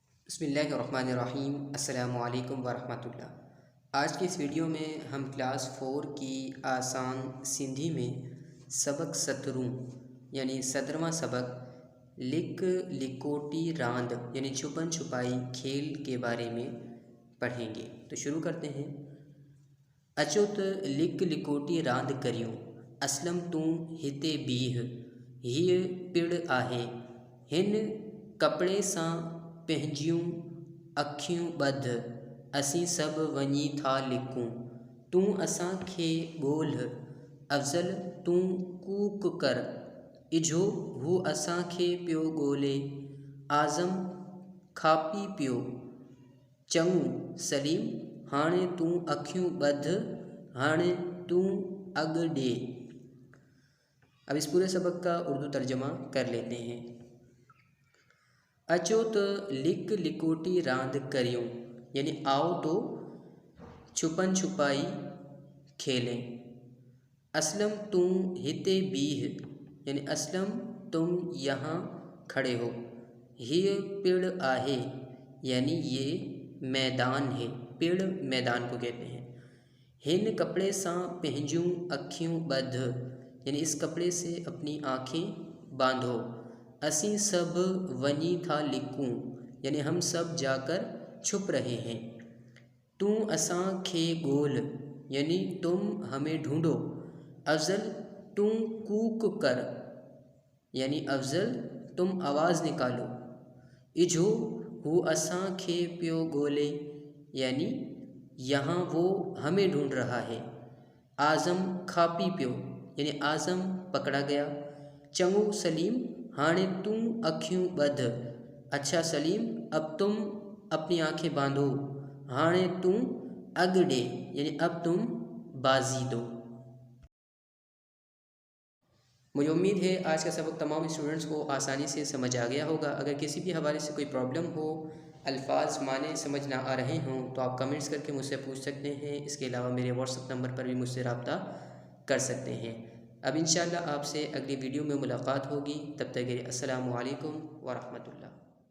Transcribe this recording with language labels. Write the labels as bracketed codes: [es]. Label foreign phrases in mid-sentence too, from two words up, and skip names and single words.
[ar] بسم الله الرحمن الرحيم. السلام عليكم ورحمة الله. [ur] آج کی اس ویڈیو میں ہم کلاس 4 کی آسان سندھی میں سبق 17 یعنی 17واں سبق [sd] लिक लिकोटी रांद [ur] یعنی چھپن چھپائی کھیل کے بارے میں پڑھیں گے. تو شروع کرتے ہیں. [sd] अचो त लिक लिकोटी रांद करियूं, असलम तूं हिते बीह, हीअ पिड़ आहे, हिन कपिड़े सां पंहिंजियूं अखियूं ॿध, असीं सभु वञी था लिकूं, तूं असांखे ॻोल्ह, अफ़ज़ल तूं कूक कर, इझो हू असांखे पियो ॻोल्हे, आज़म खापी पियो, चङो सलीम हाणे तूं अखियूं ॿध, हाणे तूं अॻु ॾे। [ur] اب اس پورے سبق کا اردو ترجمہ کر لیتے ہیں. [sd] अचो त लिक लिकोटी रांद करियूं [ur] یعنی آؤ تو چھپن چھپائی کھیلیں. [sd] असलम तुम हिते बीह [ur] یعنی اسلم تم یہاں کھڑے ہو. [sd] ये पेड़ आहे [ur] یعنی یہ میدان ہے، پڑ میدان کو کہتے ہیں. [sd] हिन कपड़े सा पंहिंजूं अखियूं ॿध [ur] یعنی اس کپڑے سے اپنی آنکھیں باندھو. [sd] असीं सब वनी था लिकूं [ur] یعنی ہم سب جا کر چھپ رہے ہیں. [sd] तू असां खे गोल [ur] یعنی تم ہمیں ڈھونڈو. [sd] अफ़ज़ल तुम कूक कर [ur] یعنی افضل تم آواز نکالو. [sd] इझो हू असां खे पियो गोले [ur] یعنی یہاں وہ ہمیں ڈھونڈ رہا ہے. [sd] आज़म खापी पियो [ur] یعنی اعظم پکڑا گیا. [sd] चङो सलीम हाणे तू अखियूं ॿध, [ur] اچھا سلیم اب تم اپنی آنکھیں باندھو, [sd] हाणे तू अॻु ॾे [ur] یعنی اب تم بازی دو. مجھے امید ہے آج کا سبق تمام اسٹوڈنٹس کو آسانی سے سمجھ آ گیا ہوگا. اگر کسی بھی حوالے سے کوئی پرابلم ہو، الفاظ معنی سمجھ نہ آ رہے ہوں تو آپ کمنٹس کر کے مجھ سے پوچھ سکتے ہیں. اس کے علاوہ میرے واٹس ایپ نمبر پر بھی مجھ سے رابطہ کر سکتے ہیں. اب ان شاء اللہ آپ سے اگلی ویڈیو میں ملاقات ہوگی. تب تک کے لیے [ar] السلام عليكم ورحمة الله.